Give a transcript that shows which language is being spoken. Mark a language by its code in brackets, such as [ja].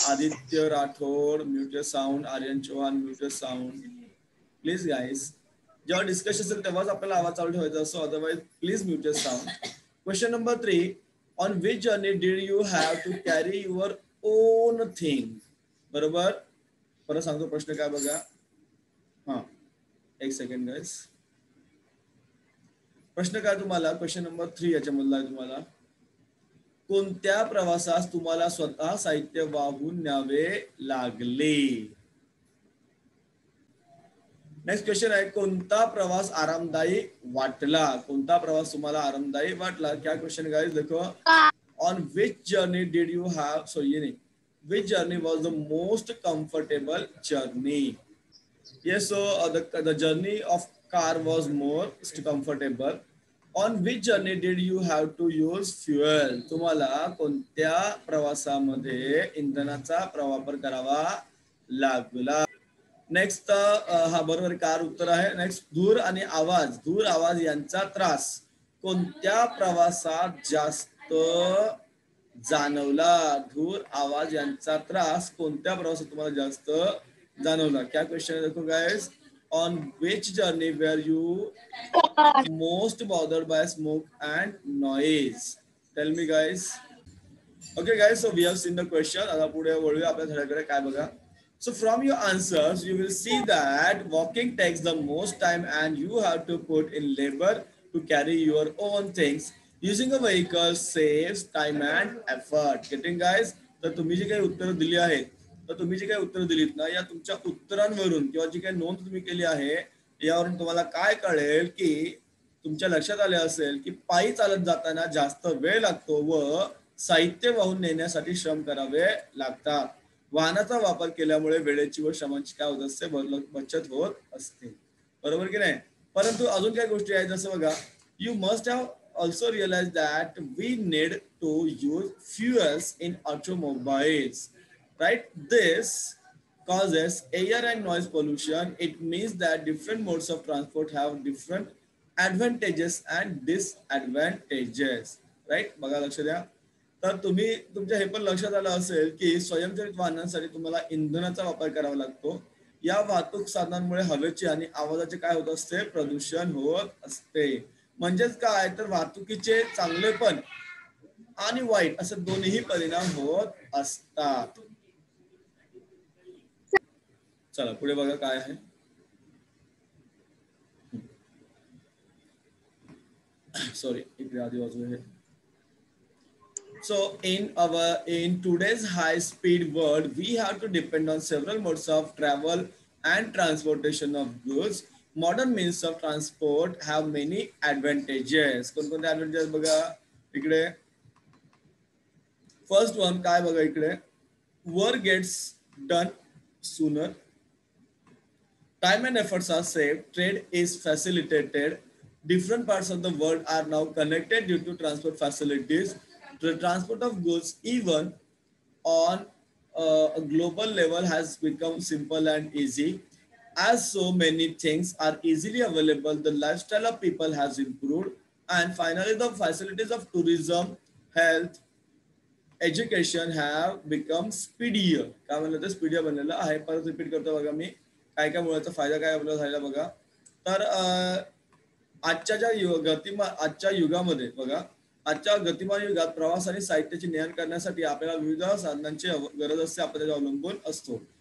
[en] Aditya Rathod, mute your sound. Aryan Chauhan, mute your sound. Please guys. [mr] जेव्हा discussion असेल तेव्हाच आपल्याला आवाज चालू ठेवायचा असतो. Otherwise please mute your sound. Question number 3. [en] On which journey did you have to carry your own thing. [mr] बरोबर. परत सांगतो प्रश्न काय बघा. हा, एक सेकंड गाईज. प्रश्न काय तुम्हाला? क्वेश्चन नंबर 3 याच्यामधला आहे तुम्हाला. कोणत्या प्रवासास तुम्हाला स्वतः साहित्य वाहून न्यावे लागले? नेक्स्ट क्वेश्चन आहे कोणता प्रवास आरामदायी वाटला? कोणता प्रवास तुम्हाला आरामदायी वाटला? [hi] क्या क्वेश्चन गाइस देखो. [en] on which journey did you have, sorry [hi] ये नहीं, [en] Which journey was the most comfortable journey. Yes, so the journey of car was more comfortable. On which journey did you have to use fuel? [mr] तुम्हाला कोणत्या प्रवासामध्ये इंधनाचा वापर करावा लागला? Next हा बरोबर कार उत्तर आहे. नेक्स्ट धूर आवाज यांचा त्रास कोणत्या प्रवासात जास्त जाणवला? धूर आवाज यांचा त्रास कोणत्या प्रवासात तुम्हाला जास्त जाणवला? [hi] क्या क्वेश्चन देखो guys. [en] On which journey were you most bothered by smoke and noise? Tell me guys. Okay guys, so we have seen the question. [mr] आता पुढे वळूया आपल्या धड्याकडे. काय बघा. [en] So from your answers, you will see that walking takes the most time and you have to put in labor to carry your own things. Using a vehicle saves time and effort. Getting guys? [mr] तर तुम्ही जी काही उत्तरं दिली आहेत, तर तुम्ही जी काही उत्तरं दिलीत ना, या तुमच्या उत्तरांवरून किंवा जी काही नोंद तुम्ही केली आहे, यावरून तुम्हाला काय कळेल की तुमच्या लक्षात आले असेल की पायी चालत जाताना जास्त वेळ लागतो व साहित्य वाहून नेण्यासाठी श्रम करावे लागतात. वाहनाचा वापर केल्यामुळे वेळेची व श्रमांची काय होत असते, बचत होत असते. बरोबर की नाही? परंतु अजून काही गोष्टी आहेत, जसं बघा, [en] You must have also realize that we need to use fuels in automobiles, right? This causes air and noise pollution. It means that different modes of transport have different advantages and disadvantages, right? [mr] बघा, लक्ष द्या. तर तुम्ही तुमच्या हे पण लक्षात आलं असेल की स्वयंचलित वाहनांसाठी तुम्हाला इंधनाचा वापर करावा लागतो. या वाहतूक साधनांमुळे हवेचे आणि आवाजाचे काय होत असते, प्रदूषण होत असते. म्हणजेच काय, तर वाहतुकीचे चांगले पण आणि वाईट असे दोन्ही परिणाम होत असतात. चला पुढे बघा काय आहे. सॉरी, इकडे आधी वाजू हे. [en] So in today's high speed world, we have to depend on several modes of travel and transportation of goods. Modern means of transport have many advantages. [mr] कोणकोणते advantages बघा इकडे. [en] first one [mr] काय बघा इकडे, [en] work gets done sooner, time and efforts are saved, trade is facilitated, different parts of the world are now connected due to transport facilities. The transport of goods, even on a global level, has become simple and easy. As so many things are easily available, the lifestyle of people has improved. And finally, the facilities of tourism, health, education have become speedier. [mr] काय म्हणलं तर speedier बनलेलं आहे. परत repeat करतो बघा मी, काय काय मुळाचा फायदा काय आपल्याला झाला बघा. तर आजच्या युगामध्ये बघा, आजच्या गतिमान युगात प्रवास आणि साहित्याची ने-आण करण्यासाठी आपल्याला विविध साधनांची गरज असते, आपण त्याच्यावर अवलंबून असतो.